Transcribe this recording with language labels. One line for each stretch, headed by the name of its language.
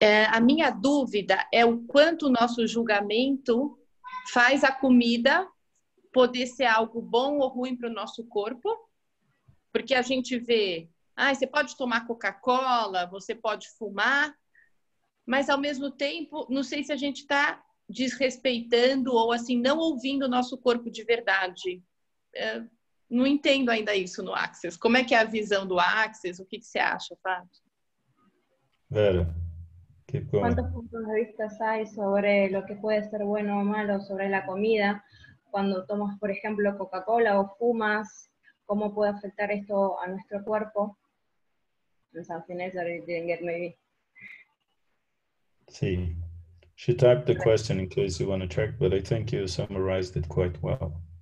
Portuguese: A minha dúvida é o quanto o nosso julgamento faz a comida poder ser algo bom ou ruim para o nosso corpo, porque a gente vê, você pode tomar Coca-Cola, você pode fumar, mas ao mesmo tempo, não sei se a gente está desrespeitando ou assim, não ouvindo o nosso corpo de verdade. Não entendo ainda isso no Access. Como é que é a visão do Access? O que você acha, Fábio?
English: Vera, keep going.
Spanish: ¿Cuántos puntos de vista hay sobre lo que puede ser bueno o malo sobre la comida? Cuando tomas, por ejemplo, Coca-Cola o fumas, ¿cómo puede afectar esto a nuestro cuerpo?
English: And something else that I didn't get maybe. See, she typed the question in case you want to check, but I think you summarized it quite well.